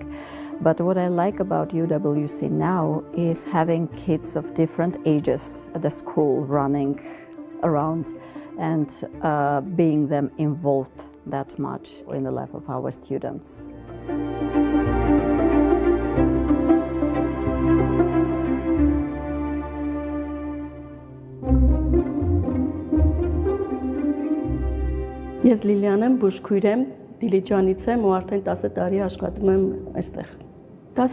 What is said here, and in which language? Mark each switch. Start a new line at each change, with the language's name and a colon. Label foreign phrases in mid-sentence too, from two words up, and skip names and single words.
English: But what I like about UWC now is having kids of different ages at the school running around and being them involved that much in the life of our students.
Armenian: Ես Լիլիան եմ, բուժքույր եմ, Դիլիջանից եմ ու արդեն 10 տարի աշխատում եմ այստեղ։ 10